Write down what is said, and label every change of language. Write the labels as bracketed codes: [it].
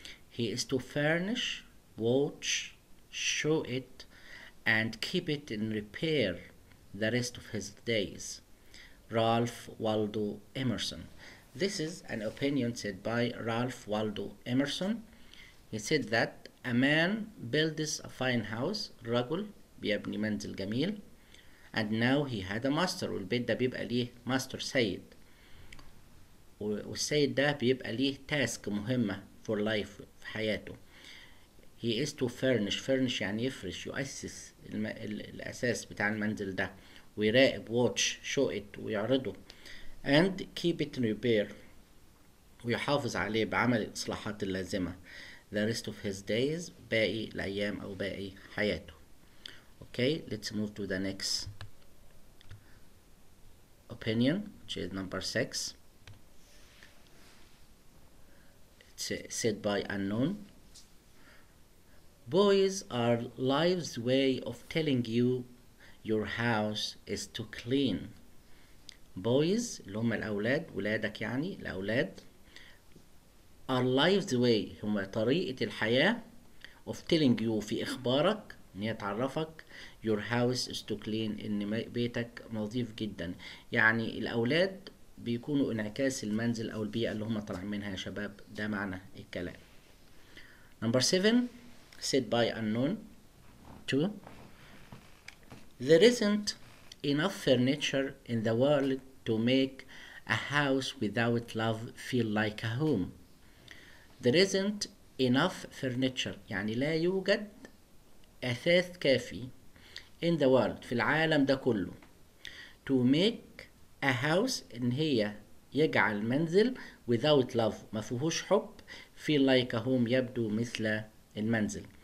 [en] He is to furnish, watch, show it, and keep it in repair the rest of his days. Ralph Waldo Emerson. This is an opinion said by Ralph Waldo Emerson. He said that a man builds a fine house. [ar] رجل بيبني منزل جميل. [en] And now he had a master. [ar] والبيت ده بيبقى ليه master سيد. والسيد ده بيبقى ليه تاسك مهمة [en] for life [ar] في حياته. [en] He is to furnish [ar] يعني يفرش، يؤسس الأساس بتاع المنزل ده، ويراقب [en] watch show it [ar] ويعرضه، [en] and keep it in repair [ar] ويحافظ عليه بعمل الإصلاحات اللازمة [en] the rest of his days [ar] باقي الأيام أو باقي حياته. [en] Okay, let's move to the next opinion, which is number 6. It's said by unknown. Boys are life's way of telling you your house is too clean. [ar] Boys اللي هم الأولاد، ولادك يعني الأولاد، [en] are life's way [ar] هم طريقة الحياة [en] of telling you [ar] في إخبارك إن هي تعرفك [en] your house is too clean [ar] إن بيتك نظيف جدا. يعني الأولاد بيكونوا انعكاس المنزل أو البيئة اللي هم طالعين منها يا شباب. ده معنى الكلام. [en] Number 7 said by unknown 2. There isn't enough furniture in the world to make a house without love feel like a home. There isn't enough furniture [ar] يعني لا يوجد أثاث كافي [en] in the world [ar] في العالم ده كله [en] to make a house [ar] إن هي يجعل منزل [en] without love [ar] ما فيهوش حب [en] feel like a home [ar] يبدو مثل المنزل.